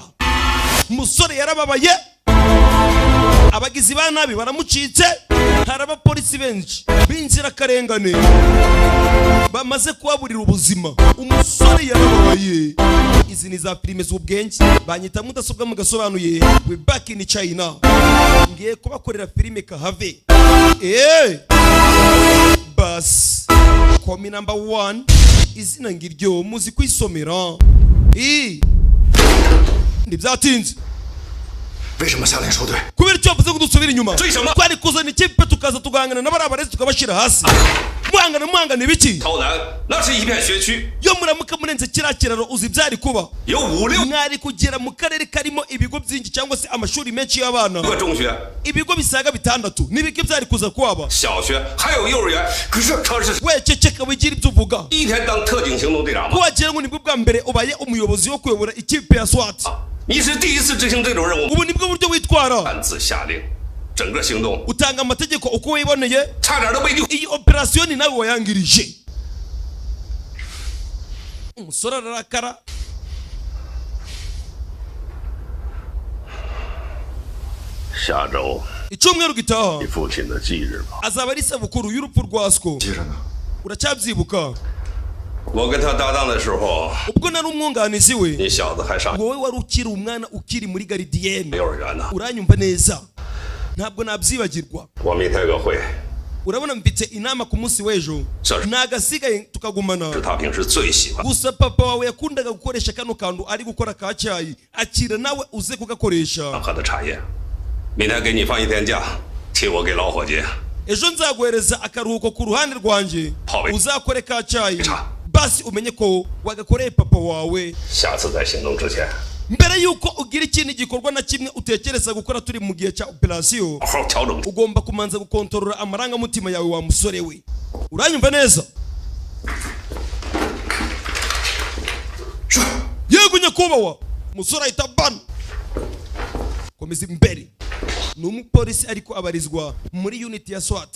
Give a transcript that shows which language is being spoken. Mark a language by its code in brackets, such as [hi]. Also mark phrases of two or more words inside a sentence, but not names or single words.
[rw] Musore yarababaye. Abagizi ba nabi baramucitse. Haraba polisi benshi binjira karengane. Bamaze kubaburira ubuzima. Umusore yarababaye. Izi ni za filime z'ubwenge. Banyita mudasobwa mugasobanuye. [en] We back in China. [rw] Ngiye kubakorera filime kahave. Bas. Komi number 1. Izina ngiryo muzi kwisomera. Ndibyatinze. [zh] 为什么下令收队？ [rw] kubera icyo bavuze ngo dusubire inyuma. [zh] 追什么？ [rw] twari kuzana ikipe tukaza tugahangana n'abarabarezi tukabashira hasi. Muhangana ibiki? [zh] 超南那是一片学区， [rw] Yo muramuka murenze kiriya kiraro uzi byari kuba. [zh] 有5、6 [rw] Mwari kugera mu karere karimo ibigo byinshi cyangwa se amashuri menshi y'abana. [zh] 个中学、 [rw] Ibigo bisaga 6 n'ibiki byari kuza kwaba. [zh] 小学，还有幼儿园。可是他是 [rw] We ceceka wigira ibyo uvuga. [zh] 第一天当特警行动队长吗？ [rw] Wagira ngo nibwo bwa mbere ubaye umuyobozi wo kuyobora ikipe ya SWAT. [zh] 你是第一次执行这种任务， [rw] Ubu nibwo buryo witwara. [zh] 擅自下令，整个行动 [rw] Utanga amategeko uko wiboneye. [zh] 差点都被 [rw] Iyi operation nawe wayangirije. Umusore ararakara. [zh] 下周 [rw] Icyumweru gitaha [zh] 你父亲的忌日吧。 [rw] azaba ari isabukuru y'urupfu rwa Sko. [zh] 记着呢。 [rw] Uracyabyibuka? [zh] 我跟他搭档的时候， [rw] Ubwo nari umwunganizi we. [zh] 你小子还上 [rw] Wowe wari ukiri umwana ukiri muri garidiyene. [zh] 幼儿园呢。 [rw] Uranyumva neza. Ntabwo nabyibagirwa. [zh] 我明天有个会， [rw] Urabona mfite inama ku munsi w'ejo. Sir. Nagasigaye tukagumana. [zh] 是他平时最喜欢。 [rw] Gusa papa wawe yakundaga gukoresha kano kantu ari gukora ka cyayi. Akira nawe uze kugakoresha. [zh] 喝的茶叶，明天给你放1天假，替我给老伙计 [rw] Ejo nzaguhereza akaruhuko ku ruhande rwanjye. Pawe. Uzakore ka cyayi. Cha. Basi umenye ko wagakoreye papa wawe. [zh] 下次在行动之前， [rw] Mbere yuko ugira ikindi gikorwa na kimwe utekereza gukora turi mu gihe cya operation, [zh] 好好调整。 [rw] ugomba kumanza gukontorora amarangamutima yawe wa musore we. Uranyumva neza? [zh] 是。 [rw] Yego nyakubahwa. Musore ahita bana. dukomeza imbere. Ni umupolisi ariko abarizwa muri unit ya SWAT.